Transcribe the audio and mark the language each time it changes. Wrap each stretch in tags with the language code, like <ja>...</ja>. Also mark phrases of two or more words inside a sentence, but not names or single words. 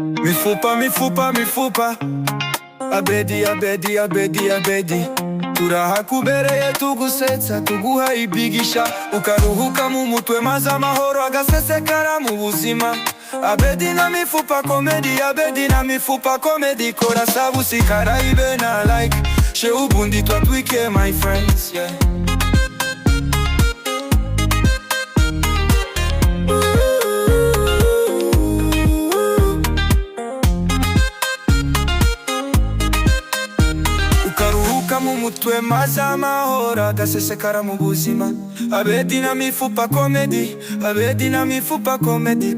<rw>Mifupa, mifupa, mifupa, abedi, abedi, abedi, abedi. Turahakubereye tugusetsa tuguhayibigisha, ukaruhuka mu mutwe maze amahoro agasesekara mu buzima. Abedi na mifupa comedy, abedi na mifupa comedy. Kora sabusikara ibe na like, she ubundi twatwike</rw> <en>my friends,</en> <rw>yeah. Mu mutwe maze amahoro agasesekara mu buzima. Abedi na mifupa comedy, abedi na mifupa comedy.</rw>